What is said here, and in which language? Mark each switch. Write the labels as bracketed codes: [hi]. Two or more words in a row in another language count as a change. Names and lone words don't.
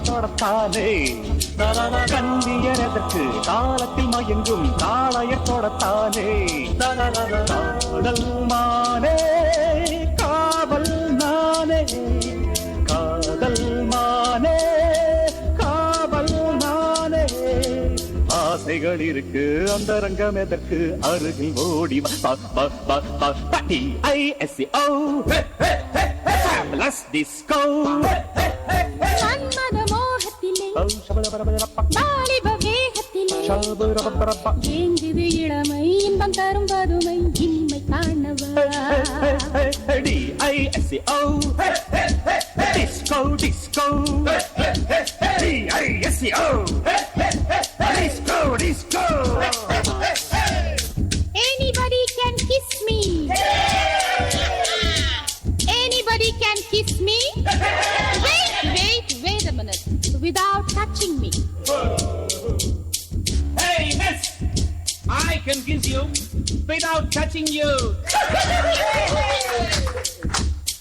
[ta] தொடத்தானே கண்ணியர் எதற்கு காலத்தில் மயங்கும் காளையர் தொடத்தானே காதல் மானே காவல் நானே காதல் மானே காவல் நானே ஆசைகள் இருக்கு அந்த ரங்கம் எதற்கு அருகில் ஓடி டிஸ்கோ மன்மத மோகத்திலே வாலிப வேகத்திலே ஏங்குது இளமை இன்பம் தரும் பதுமை இனிமை காணவா [en] Disco, disco, D-I-S-C-O, disco, disco. Anybody can kiss me. Anybody can kiss me. Wait a minute. Without touching me. Hey, miss, I can kiss you without touching you.